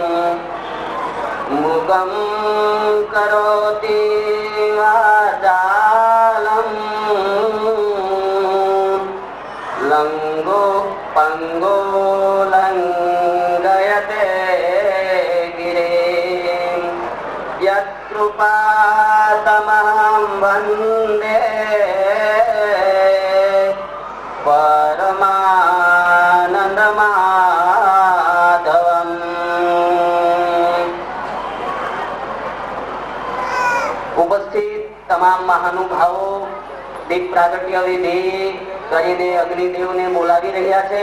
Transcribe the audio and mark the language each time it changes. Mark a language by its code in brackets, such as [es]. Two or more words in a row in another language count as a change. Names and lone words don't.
[sa] मुखं करोति वाचालं लङ्गो पङ्गो लङ्घयते यत्कृपातमहं वन्दे परमानन्दमाधवम्। [gu] उपस्थित તમામ મહાનુભાવો દીપ પ્રાગટ્ય વિધિ કરીને અગ્નિદેવને બોલાવી રહ્યા છે.